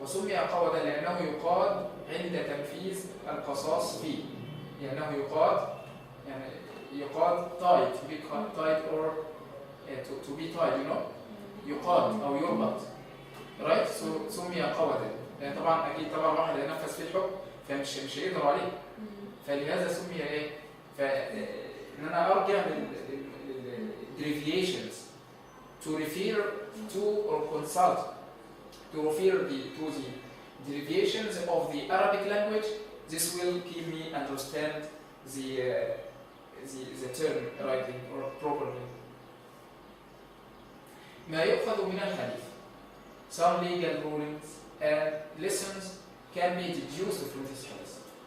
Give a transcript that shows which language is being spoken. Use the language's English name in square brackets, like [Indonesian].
[Arabic] وسمي قودا لأنه يقاد عند تنفيذ القصاص فيه. لأنه يقاد يعني يقاد [English] tied to be tied or to be tied you know [Arabic] يقاد أو يربط [English] right. [Arabic] so سمي قودا لأن طبعا أكيد طبعا واحد ينفذ في الحكم فمش هيقدر عليه فلهذا سمي إيه إن أنا أرجع لل [English] deviations to refer to or consult to refer to the deviations of the Arabic language. This will keep me understand the term rightly or properly. [Arabic] ما يؤخذ من الحديث. [English] Some legal rulings and lessons can be deduced from this hadith.